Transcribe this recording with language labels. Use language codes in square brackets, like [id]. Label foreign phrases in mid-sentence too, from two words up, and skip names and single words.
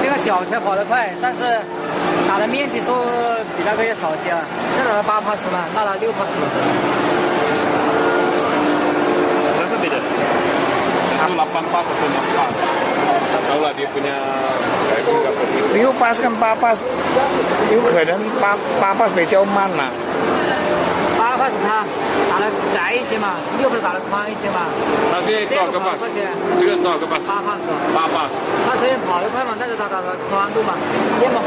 [zh] 小车跑得快，但是打的面积数比那个要少些了。这个8pass嘛，那它6pass。 [ms] Berapa beda? Satu 8 pas, satu 6 pas. Tahu lah dia punya driving berapa. [zh] 6 pas 跟8 pas 有可能8 pas 比较慢嘛。 8pass 它打的窄一些嘛，6pass 打的宽一些嘛。它现在多少个 pass？ 这个多少个 pass？ 8pass。 8 pass。它虽然跑得快嘛，但是它打的宽度嘛，肩膀